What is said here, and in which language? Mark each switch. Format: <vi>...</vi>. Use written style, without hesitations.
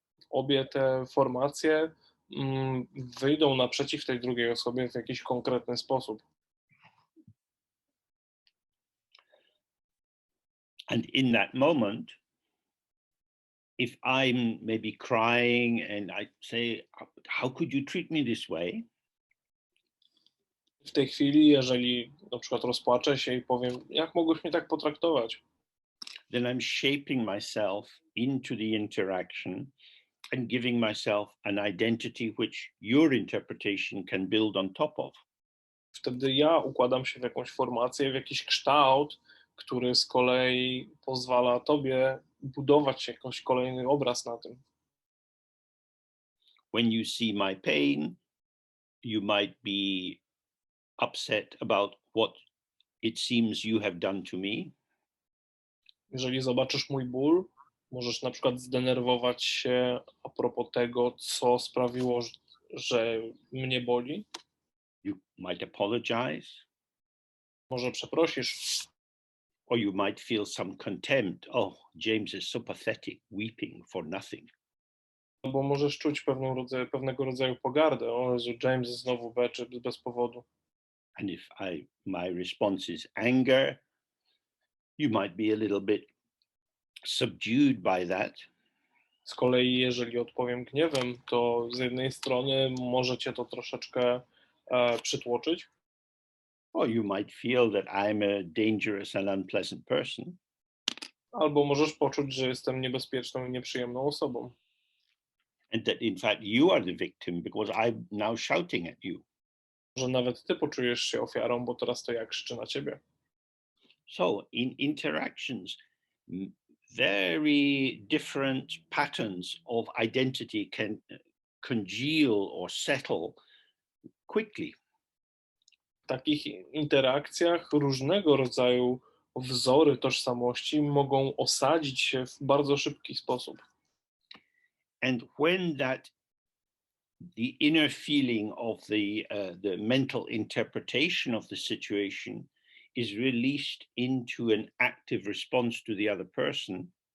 <pl>Obie te formacje wyjdą naprzeciw tej drugiej osobie w jakiś konkretny sposób.</pl> <en>And in that moment, if I'm maybe crying and I say, how could you treat me this way?</en> <pl>W tej chwili, jeżeli na przykład rozpłaczę się i powiem, jak mogłeś mnie tak potraktować,</pl> <en>then I'm shaping myself into the interaction and giving myself an identity which your interpretation can build on top of.</en> <pl>wtedy ja układam się w jakąś formację, w jakiś kształt, który z kolei pozwala tobie budować jakiś kolejny obraz na tym.</pl> <en>When you see my pain, you might be upset about what it seems you have done to me.</en> <pl>Jeżeli zobaczysz mój ból, możesz na przykład zdenerwować się a propos tego, co sprawiło, że mnie boli.</pl> <en>You might apologize.</en> <pl>Może przeprosisz,</pl> <en>Or you might feel some contempt. Oh, James is so pathetic, weeping for nothing.</en> <pl>albo możesz czuć pewnego rodzaju pogardę. O Jezu, James znowu beczy bez powodu.</pl> <en>And if my response is anger, you might be a little bit subdued by that.</en> <pl>Z kolei, jeżeli odpowiem gniewem, to z jednej strony może cię to troszeczkę przytłoczyć,</pl> <en>Or you might feel that I'm a dangerous and unpleasant person.</en> <pl>albo możesz poczuć, że jestem niebezpieczną i nieprzyjemną osobą.</pl> <en>And that in fact you are the victim because I'm now shouting at you.</en> <pl>Że nawet ty poczujesz się ofiarą, bo teraz to ja krzyczę na ciebie.</pl> <en>So in interactions, very different patterns of identity can congeal or settle quickly.</en> <pl>W takich interakcjach różnego rodzaju wzory tożsamości mogą osadzić się w bardzo szybki sposób.</pl> <en>And when the inner feeling of the mental interpretation of the situation is released into an active response to the other person,</en>